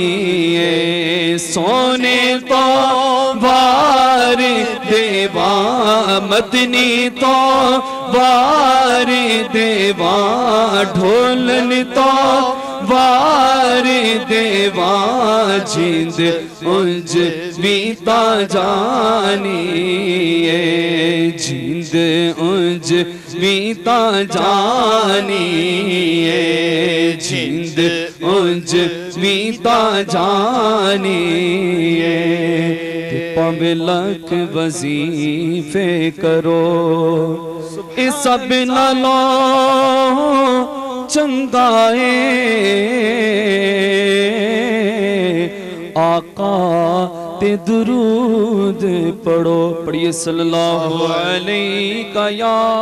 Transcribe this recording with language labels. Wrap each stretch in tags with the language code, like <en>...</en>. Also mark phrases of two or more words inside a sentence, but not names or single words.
<skr>سونے تو وار دیوان مدنی تو وار دیوان ڈھولن تو وار دیوان جند انج بیتا جانی جند انج بیتا جانی جند انج بیتا جانی پاویلک وظیفے کرو اس سب نالو چنگائے آقا تے درود پڑھو پڑھیے</skr> <ar>صلی اللہ علیہ</ar> <skr>یا</skr>